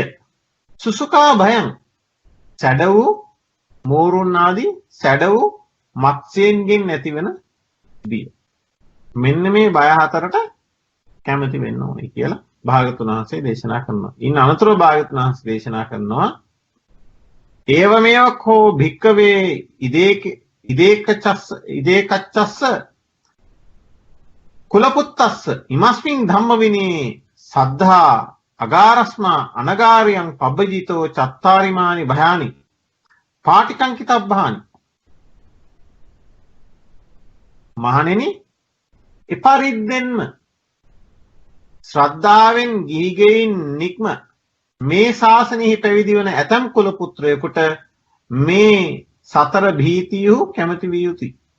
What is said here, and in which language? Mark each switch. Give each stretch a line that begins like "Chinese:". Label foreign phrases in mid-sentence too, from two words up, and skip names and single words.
Pali: සුසුකා භයං
Sinhala: සැඩ වූ මෝරුන් ආදී සැඩ වූ මත්ස්‍යයන්ගෙන් ඇතිවෙන බිය. මෙන්න මේ බය හතරට කැමති වෙන්න ඕනේ කියලා භාගතුන් වහන්සේ දේශනා කරනවා. ඉන් අනතුරු භාගතුන් වහන්සේ දේශනා කරනවා
Pali: ඒවමේවකෝ භික්කවේ ඉදේකච්චස්ස කුලපුත්තස්ස ඉමස්මින් ධම්මවිනේ සද්ධා අගාරස්මා අනගාරියං පබ්බජිතෝ චත්තාරිමානි භයානි පාටිකංකිතබ්බානි.
Sinhala: මහණෙනි එපරිද්දෙන්ම ශ්‍රද්ධාවෙන් ගිහිගෙයින් නික්ම මේ ශාසනයෙහි පැවිදි වන ඇතම් කුල පුත්‍රයෙකුට මේ සතර භීතියු කැමති විය යුතුයි.